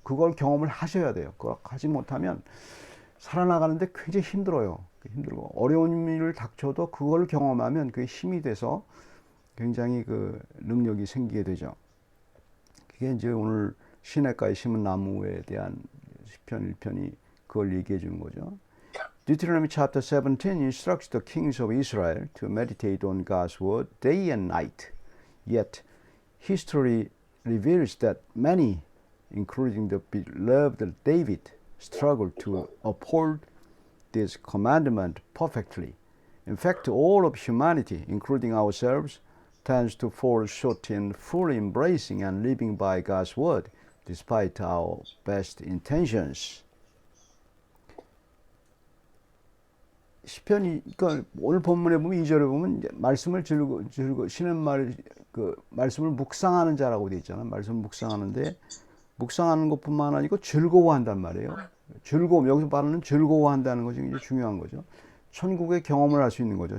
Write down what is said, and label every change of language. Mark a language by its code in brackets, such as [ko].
[ko] 그걸 경험을 하셔야 돼요. 그걸 하지 못하면 살아나가는데 굉장히 힘들어요. 힘들고 어려운 일을 닥쳐도 그걸 경험하면 그게 힘이 돼서 굉장히 능력이 생기게 되죠. 그게 이제 오늘 시냇가에 심은 나무에 대한 시편 1편이 그걸 얘기해 주는 거죠. [en] Deuteronomy chapter 17 instructs the kings of Israel to meditate on God's word day and night. Yet history reveals that many, including the beloved David, struggled to uphold this commandment perfectly. In fact, all of humanity, including ourselves, tends to fall short in fully embracing and living by God's word, despite our best intentions. [ko] 시편이, 그러니까 오늘 본문에 보면 2절에 보면 말씀을 쉬는 말, 말씀을 묵상하는 자라고 되어 있잖아요. 말씀을 묵상하는데 묵상하는 것뿐만 아니고 즐거워한단 말이에요. 즐거움, 여기서 말하는 즐거워한다는 것이 굉장히 중요한 거죠. 천국의 경험을 할 수 있는 거죠.